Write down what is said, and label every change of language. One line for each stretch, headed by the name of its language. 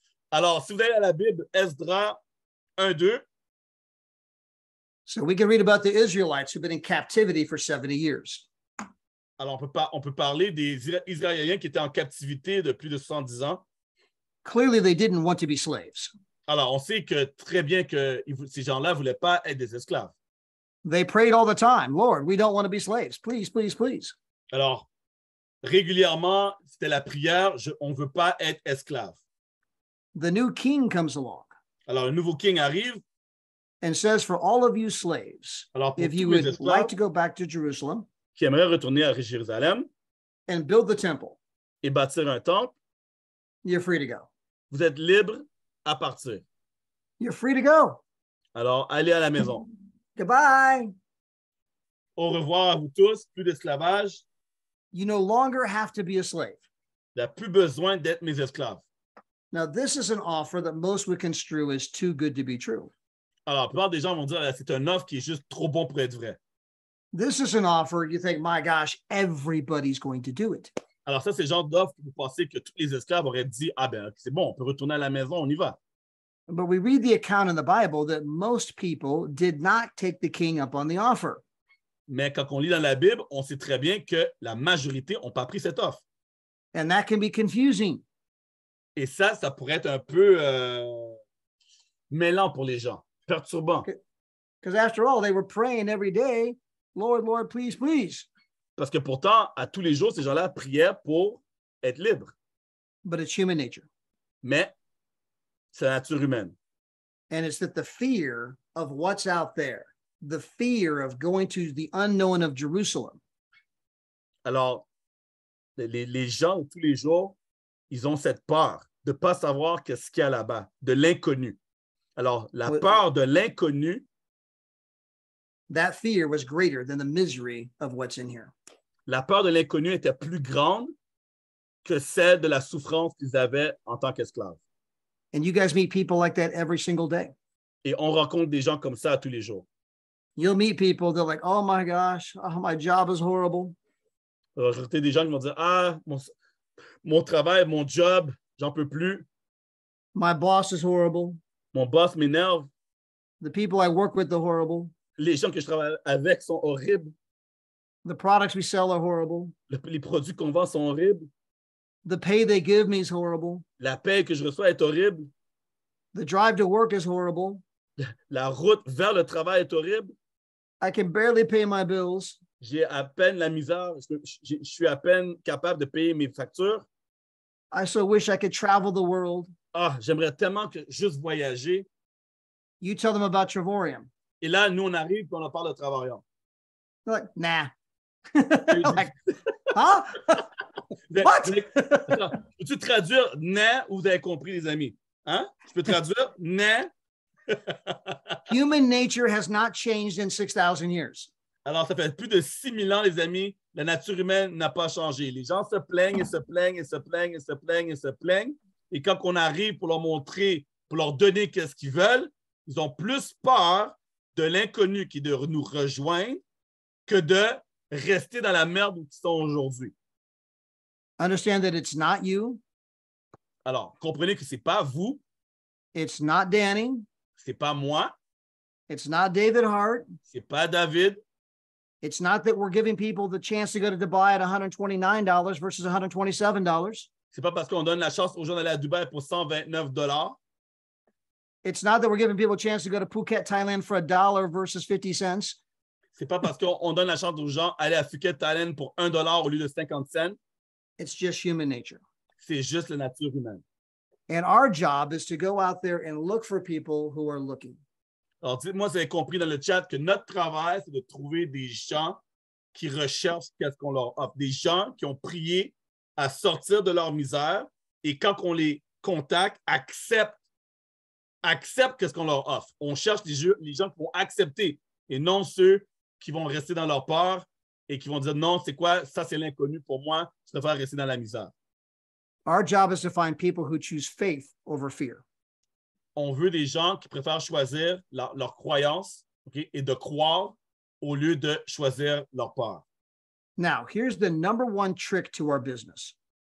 French: Alors, si vous allez à la Bible, Esdras 1-2.
English: So we can read about the Israelites who've been in captivity for 70 years.
French: Alors, on peut parler des Israéliens qui étaient en captivité de plus de 70 ans.
English: Clearly, they didn't want to be slaves.
French: Alors, on sait que très bien que ces gens-là ne voulaient pas être des esclaves.
English: They prayed all the time, Lord, we don't want to be slaves. Please, please, please.
French: Alors, régulièrement, c'était la prière, on ne veut pas être esclave.
English: The new king comes along.
French: Alors, le nouveau king arrive.
English: And says, for all of you slaves,
French: alors,
English: if you would like to go back to Jerusalem,
French: qui aimerait retourner à Jérusalem
English: and build the temple,
French: et bâtir un temple,
English: you're free to go.
French: Vous êtes libre à partir.
English: You're free to go.
French: Alors, allez à la maison.
English: Goodbye.
French: Au revoir à vous tous, plus d'esclavage.
English: You no longer have to be a slave.
French: Il n'y a plus besoin d'être mes esclaves.
English: Now, this is an offer that most would construe as too good to be true.
French: Alors, la plupart des gens vont dire c'est une offre qui est juste trop bon pour être vrai.
English: This is an offer you think, my gosh, everybody's going to do it.
French: Alors, ça, c'est le genre d'offre que vous pensez que tous les esclaves auraient dit, ah ben, c'est bon, on peut retourner à la maison, on y va.
English: But we read the account in the Bible that most people did not take the king up on the offer.
French: Mais quand on lit dans la Bible, on sait très bien que la majorité n'ont pas pris cette offre.
English: And that can be confusing.
French: Et ça pourrait être un peu mêlant pour les gens, perturbant.
English: Because after all, they were praying every day, Lord, Lord, please, please.
French: Parce que pourtant, à tous les jours, ces gens-là priaient pour être libres.
English: But it's human nature.
French: Mais c'est la nature humaine.
English: And it's that the fear of what's out there, the fear of going to the unknown of Jerusalem.
French: Alors, les gens, tous les jours, ils ont cette peur de ne pas savoir qu'est-ce qu'il y a là-bas, de l'inconnu. Alors, la peur de l'inconnu,
English: that fear was greater than the misery of what's in here.
French: La peur de l'inconnu était plus grande que celle de la souffrance qu'ils avaient en tant qu'esclaves.
English: And you guys meet people like that every single day.
French: Et on rencontre des gens comme ça tous les jours.
English: You'll meet people, they're like, oh my gosh, oh, my job is horrible.
French: Rencontrer des gens qui vont dire, ah, mon travail, mon job, j'en peux plus.
English: My boss is horrible.
French: Mon boss m'énerve.
English: The people I work with are horrible.
French: Les gens que je travaille avec sont horribles.
English: The products we sell are horrible.
French: Les produits qu'on vend sont horribles.
English: The pay they give me is horrible.
French: La paie que je reçois est horrible.
English: The drive to work is horrible.
French: La route vers le travail est horrible.
English: I can barely pay my bills.
French: J'ai à peine la misère. Je suis à peine capable de payer mes factures.
English: I so wish I could travel the world.
French: Ah, j'aimerais tellement que juste voyager.
English: You tell them about Travarium.
French: Et là, nous, on arrive et on leur parle de Travarium.
English: They're like, nah. Like, huh? What?
French: Peux-tu traduire « né » ou vous avez compris, les amis? Hein? Je peux traduire « né ».
English: Human nature has not changed in 6,000 years.
French: Alors, ça fait plus de 6,000 ans, les amis, la nature humaine n'a pas changé. Les gens se plaignent et se plaignent et se plaignent et se plaignent et se plaignent. Et quand on arrive pour leur montrer, pour leur donner qu'est-ce qu'ils veulent, ils ont plus peur de l'inconnu qui est de nous rejoindre que de rester dans la merde où ils sont aujourd'hui.
English: Understand that it's not you.
French: Alors, comprenez que ce n'est pas vous,
English: It's not Danny.
French: ce n'est pas moi,
English: It's not David Hart.
French: ce n'est pas David.
English: It's not that we're giving people the chance to go to Dubai at $129 versus $127.
French: Ce n'est pas parce qu'on donne la chance aux gens d'aller à Dubaï pour $129.
English: It's not that we're giving people a chance to go to Phuket, Thailand for $1 versus 50 cents.
French: Ce n'est pas parce qu'on donne la chance aux gens d'aller à Phuket, Thaïlande pour $1 au lieu de 50 cents.
English: It's just human nature.
French: C'est juste la nature humaine.
English: And our job is to go out there and look for people who are looking.
French: Alors, dites-moi si vous avez compris dans le chat que notre travail, c'est de trouver des gens qui recherchent qu'est-ce qu'on leur offre. Des gens qui ont prié à sortir de leur misère et quand on les contacte, acceptent qu'est-ce qu'on leur offre. On cherche les gens qui vont accepter et non ceux qui vont rester dans leur peur et qui vont dire non, c'est quoi? Ça, c'est l'inconnu pour moi. Je préfère rester dans la misère.
English: Our job is to find people who choose faith over fear.
French: On veut des gens qui préfèrent choisir leur croyance, okay, et de croire au lieu de choisir leur peur.
English: Now, here's the number one trick to our business.